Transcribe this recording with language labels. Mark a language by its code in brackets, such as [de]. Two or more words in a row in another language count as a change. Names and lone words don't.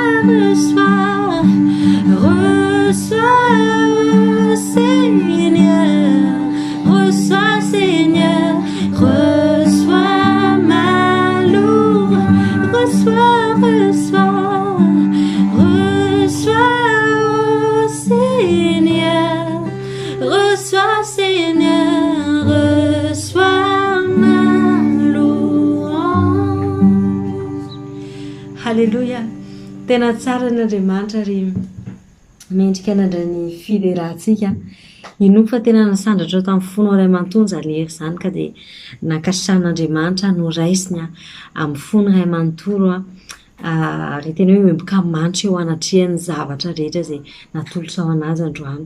[fr] reçois Seigneur, reçois Seigneur, reçois ma louange, reçois Seigneur, reçois Seigneur, reçois ma louange. Halleluja. [mg] Tena tsara n'Andriamanitra ry mendrika nandrany fiderahantsika. Ino fa tena nasandratra ao tamin'ny fonao iray manontolo zalery izany ka dia nankasitrahan'Andriamanitra no raisiny amin'ny fony iray manontolo ary tena hoe memboka manitra eo anatrehany zavatra rehetra izay natolotra ao anazy androany.